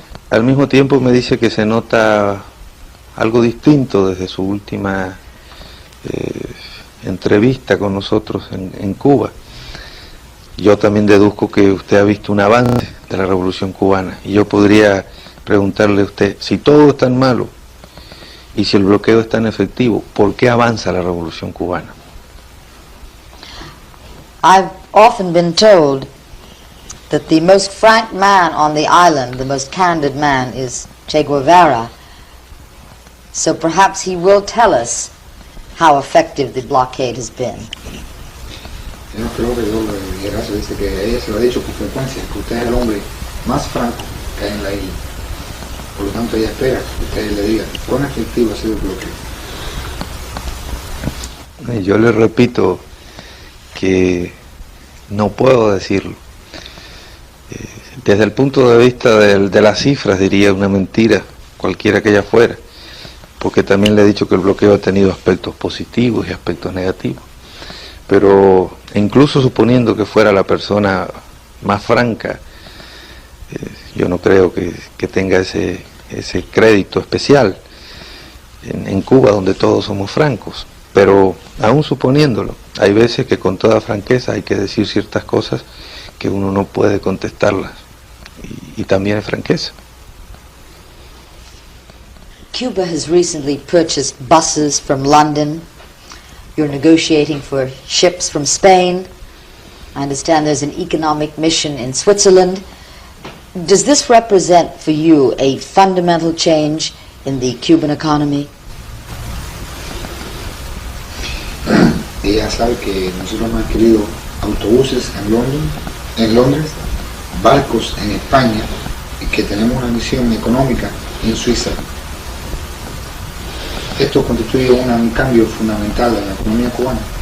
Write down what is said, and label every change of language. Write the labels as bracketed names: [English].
[Spanish] Al mismo tiempo me dice que se nota algo distinto desde su última entrevista con nosotros en Cuba. Yo también deduzco que usted ha visto un avance de la Revolución Cubana y yo podría preguntarle a usted, si todo es tan malo y si el bloqueo es tan efectivo, ¿por qué avanza la Revolución Cubana? [English] I've often been told that the most frank man on the island, the most candid man, is Che Guevara. So perhaps he will tell us how effective the blockade has been. [Spanish] Yo creo que Guevara dice que ella se lo ha dicho con frecuencia, que usted es el hombre más franco que hay en la isla. Por lo tanto, ella espera que usted le diga cuán efectivo ha sido el bloqueo. Y yo le repito que no puedo decirlo. Desde el punto de vista de las cifras diría una mentira, cualquiera que ella fuera, porque también le he dicho que el bloqueo ha tenido aspectos positivos y aspectos negativos. Pero incluso suponiendo que fuera la persona más franca, yo no creo que tenga ese crédito especial en Cuba, donde todos somos francos. Pero aún suponiéndolo, hay veces que con toda franqueza hay que decir ciertas cosas que uno no puede contestarlas, y también es franqueza. [English] Cuba has recently purchased buses from London. You're negotiating for ships from Spain. I understand there's an economic mission in Switzerland. Does this represent for you a fundamental change in the Cuban economy? [Spanish] Ella sabe que nosotros hemos adquirido autobuses en Londres, barcos en España, y que tenemos una misión económica en Suiza. Esto constituye un cambio fundamental en la economía cubana.